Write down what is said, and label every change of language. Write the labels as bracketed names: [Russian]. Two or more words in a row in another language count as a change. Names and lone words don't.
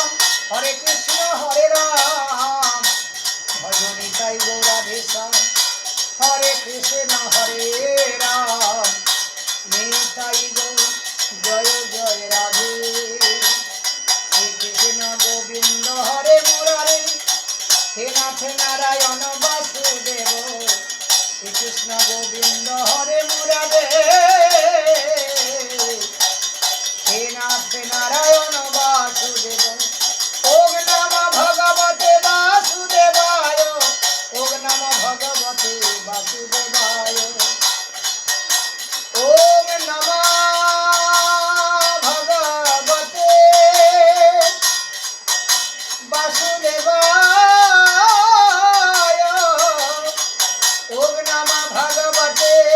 [Bangla] হরে কৃষ্ণ হরে রাম ভজ নিতাই গৌরাধে শ্যাম হরে কৃষ্ণ হরে রাম নিতাই গৌর জয় জয় রাধে [Sanskrit] শ্রীকৃষ্ণ গোবিন্দ হরে মুরারে হে নাথ নারায়ণ বাসুদেব শ্রীকৃষ্ণ গোবিন্দ হরে মুরারে হে নাথ নারায়ণ বাসুদেব ওম নম ভগবতে বাসুদেবায় ওম নম ভগবতে বাসুদেবায় ওম নম ভগবতে বাসুদেবায় ওম নম ভগবতে